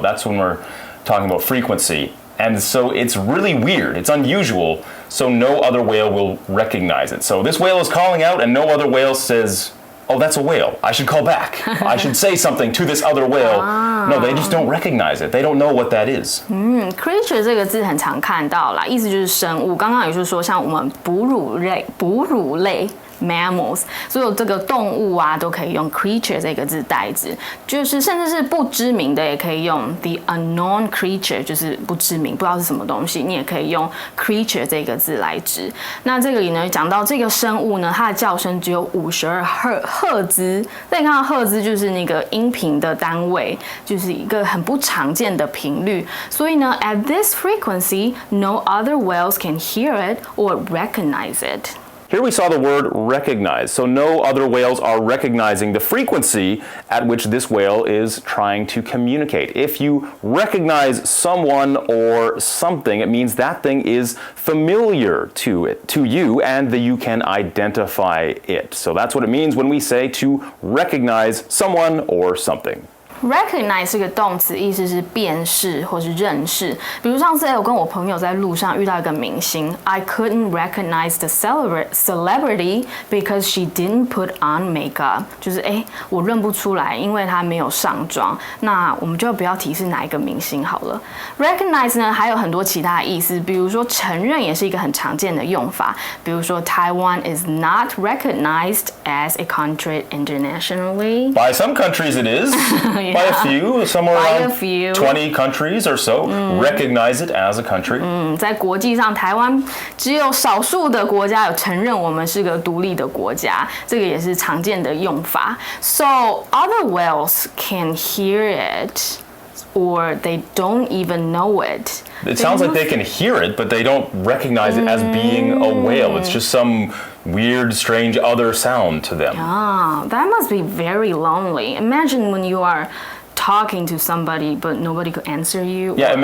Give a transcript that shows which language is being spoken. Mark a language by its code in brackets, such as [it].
[en] That's when we're talking about frequency. And so it's really weird. It's unusual. So no other whale will recognize it. So this whale is calling out and no other whale says, oh, that's a whale. I should call back. I should say something to this other whale. No, they just don't recognize it. They don't know what that is. [zh] Creature 这个字很常看到啦，意思就是生物。刚刚也就是说，像我们哺乳类 mammals， 所有这个动物啊都可以用 creature 这个字代指，就是甚至是不知名的也可以用 [en] the unknown creature， [zh] 就是不知名，不知道是什么东西，你也可以用 creature 这个字来指。那这个里呢讲到这个生物呢，它的叫声只有52赫兹，所以看到赫兹就是那个音频的单位，就是一个很不常见的频率。所以呢 [en] ，at this frequency, no other whales can hear it or recognize it. Here we saw the word recognize. So no other whales are recognizing the frequency at which this whale is trying to communicate. If you recognize someone or something, it means that thing is familiar to you, and that you can identify it. So that's what it means when we say to recognize someone or something. [zh] Recognize 这个动词意思是辨识或是认识。比如上次我跟我朋友在路上遇到一个明星 ， [en] I couldn't recognize the celebrity because she didn't put on makeup。 [zh] 就是我认不出来，因为她没有上妆。那我们就不要提示哪一个明星好了。Recognize 呢还有很多其他的意思，比如说承认也是一个很常见的用法。 [en] 比如说 Taiwan is not recognized as a country internationally. By some countries it is. By a few, somewhere around 20 countries or so recognize it as a country. [zh] 在国际上，台湾只有少数的国家有承认我们是个独立的国家，这个也是常见的用法。 [en] So other whales can hear it, or they don't even know it. It sounds like they can hear it, but they don't recognize it as being a whale. It's just some weird, strange other sound to them. That must be very lonely. Imagine when you are talking to somebody but nobody could answer you.